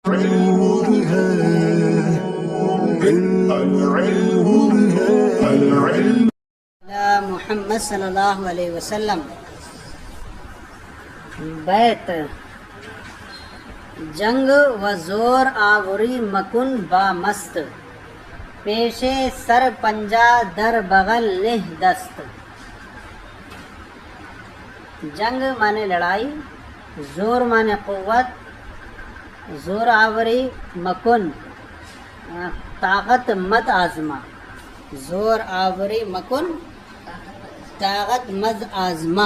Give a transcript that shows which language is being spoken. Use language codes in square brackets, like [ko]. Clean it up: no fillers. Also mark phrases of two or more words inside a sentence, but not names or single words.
[fa] محمد [ar] صلی اللہ علیہ وسلم [fa] بیت جنگ و زور آوری مکن با مست پیش سر پنجا در بغل نہ دست. [ur] جنگ مانے لڑائی، زور مانے قوت، [fa] زور آوری مکن [ur] طاقت مت آزما. [fa] زور آوری مکن [ur] طاقت مت آزما.